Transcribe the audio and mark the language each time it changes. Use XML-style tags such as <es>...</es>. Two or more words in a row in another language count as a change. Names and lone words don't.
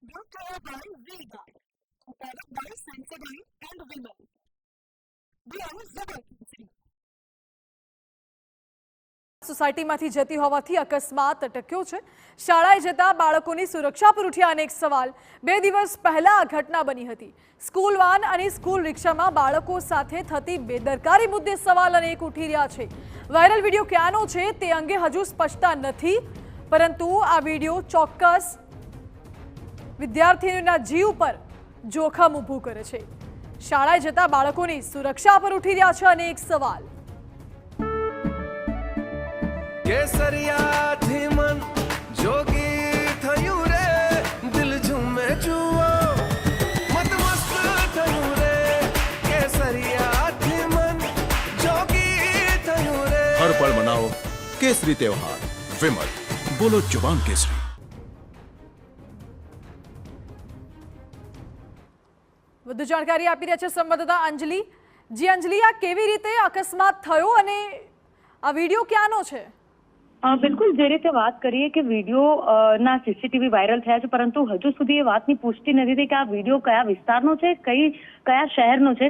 <en>brought to you by V-Guard, a product by Sensodyne and Vimal. We are Zubal.</en> <gu>સોસાયટીમાંથી જતી હોવાથી અકસ્માત અટક્યો છે। શાળાએ જતા બાળકોની સુરક્ષા પર ઉઠ્યા અનેક સવાલ। 2 દિવસ પહેલા આ ઘટના બની હતી। સ્કૂલ વાન અને સ્કૂલ રિક્ષામાં બાળકો સાથે થતી બેદરકારી મુદ્દે સવાલ અનેક ઉઠી રહ્યા છે। વાયરલ વિડીયો ક્યાંનો છે તે અંગે હજુ સ્પષ્ટતા નથી, પરંતુ આ વિડીયો ચોક્કસ વિદ્યાર્થીઓના જીવ પર જોખમ ઊભું કરે છે। શાળાએ જતા બાળકોની સુરક્ષા પર ઉઠી રહ્યા છે અનેક સવાલ। કેસરિયા થી મન જોગી થયુ રે દિલ ઝૂમે જુઓ મત મસ્ત થયુ રે કેસરિયા થી મન જોગી થયુ રે।</gu> <hi>हर पल मनाओ केसरी त्योहार। विमल, बोलो जुबान केसरी।</hi> <gu>વધુ જાણકારી આપી રહ્યા છે સંવાદદાતા અંજલિ। જી અંજલિ, આ કેવી રીતે અકસ્માત થયો અને આ વિડીયો ક્યાંનો છે? બિલકુલ, જે રીતે વાત કરીએ કે વિડીયો ના સીસીટીવી વાયરલ થયા છે, પરંતુ હજુ સુધી એ વાતની પુષ્ટિ નથી થઈ કે આ વિડીયો કયા વિસ્તારનો છે, કયા શહેરનો છે।</gu>